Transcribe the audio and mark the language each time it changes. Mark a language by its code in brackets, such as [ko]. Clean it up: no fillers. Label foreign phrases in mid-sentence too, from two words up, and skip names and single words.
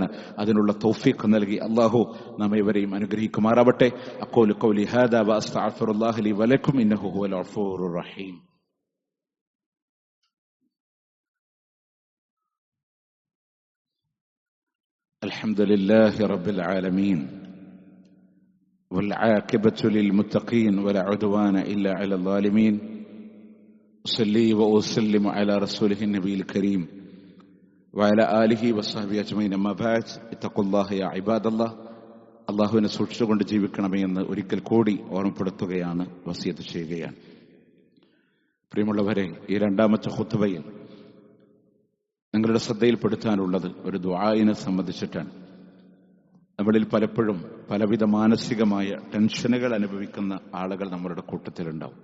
[ml] അതിനുള്ള തൗഫീഖ് നൽകി അല്ലാഹു നമ്മെ ഇവരെയും അനുഗ്രഹിക്കുമാറാവട്ടെ. [ar] أقول قولي هذا و أستغفر الله لي ولكم إنه هو الغفور الرحيم. الحمد لله رب العالمين والعاقبة للمتقين ولا عدوان إلا على الظالمين. أصلي وأسلم على رسوله النبي الكريم وعلى آله وصحبه أجمعين. أما بعد اتقوا الله يا عباد الله. [ml] അള്ളാഹുവിനെ സൂക്ഷിച്ചുകൊണ്ട് ജീവിക്കണമേ എന്ന് ഒരിക്കൽ കൂടി ഓർമ്മപ്പെടുത്തുകയാണ്, വസിയത്ത് ചെയ്യുകയാണ്. പ്രിയമുള്ളവരെ, ഈ രണ്ടാമത്തെ ഖുത്ബയിൽ നിങ്ങളുടെ ശ്രദ്ധയിൽപ്പെടുത്താനുള്ളത് ഒരു ദുആഇനെ സംബന്ധിച്ചിട്ടാണ്. നമ്മളിൽ പലപ്പോഴും പലവിധ മാനസികമായ ടെൻഷനുകൾ അനുഭവിക്കുന്ന ആളുകൾ നമ്മളുടെ കൂട്ടത്തിലുണ്ടാവും.